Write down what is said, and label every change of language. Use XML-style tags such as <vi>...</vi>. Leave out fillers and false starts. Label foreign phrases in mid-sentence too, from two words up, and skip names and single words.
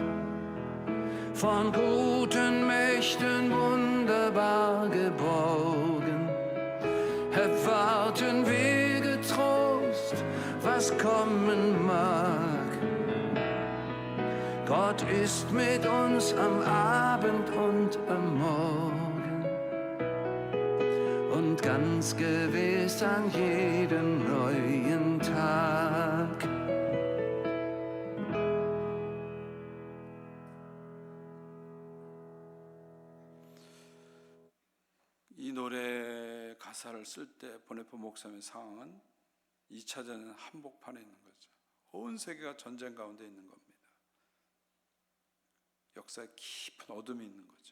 <de>Von guten Mächten wunderbar geborgen, erwarten wir getrost, was kommen mag. Gott ist mit uns am Abend und am Morgen und ganz gewiss an jedem neuen Tag.</de> <ko>이 노래 가사를 쓸 때 보네포 목사님의 상황은 2차전 한복판에 있는 거죠. 온 세계가 전쟁 가운데 있는 겁니다. 역사에 깊은 어둠이 있는 거죠.</ko>